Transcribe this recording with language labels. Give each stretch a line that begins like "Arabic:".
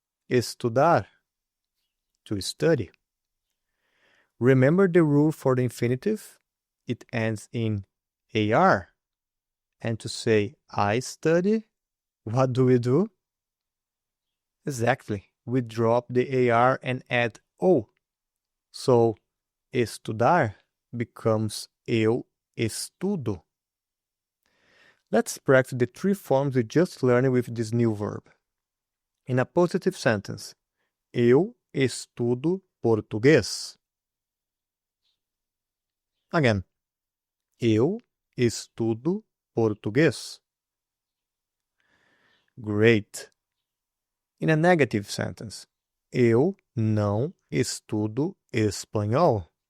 English: Estudar, to study. Remember the rule for the infinitive? It ends in AR. And to say I study, what do we do? Exactly. We drop the AR and add O. So, estudar becomes
Portuguese: eu estudo.
English: Let's practice the three forms we just learned with this new verb. In a positive sentence,
Portuguese: eu estudo português.
English: Again,
Portuguese: eu estudo português.
English: Great. In a negative sentence,
Portuguese: eu não estudo espanhol.